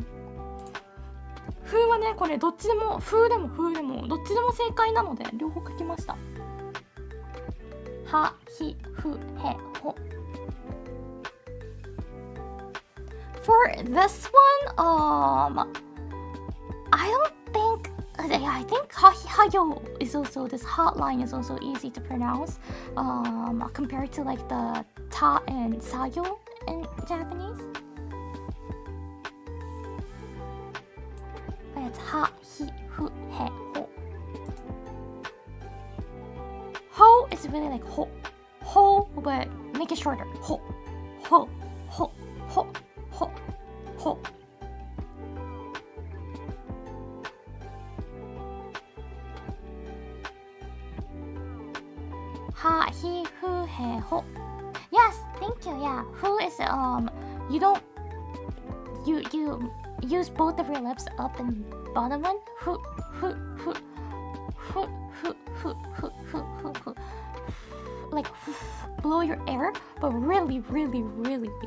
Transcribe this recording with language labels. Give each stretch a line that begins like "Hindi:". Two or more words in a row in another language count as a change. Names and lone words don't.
Japanese: フーはね、これどっちでも、フーでもフーでもどっちでも正解なので両方書きました。は、ひ、ふ、へ、
English: ほ。For this one, I don't think, I think ha, hi, ha, yo is also, this hotline is also easy to pronounce, compared to like the ta and sayo in Japanese. It's ha, hi, fu, he, ho. Ho is really like ho, ho, but make it shorter. Ho, ho, ho, ho, ho, ho. Ha, hi, fu, he, ho. Yes, thank you. Yeah, fu is you don't you use both of your lips up and bottom one. Fu, fu, fu, fu, fu, fu, fu, fu, fu, fu. Like blow your air, but really, really, really big.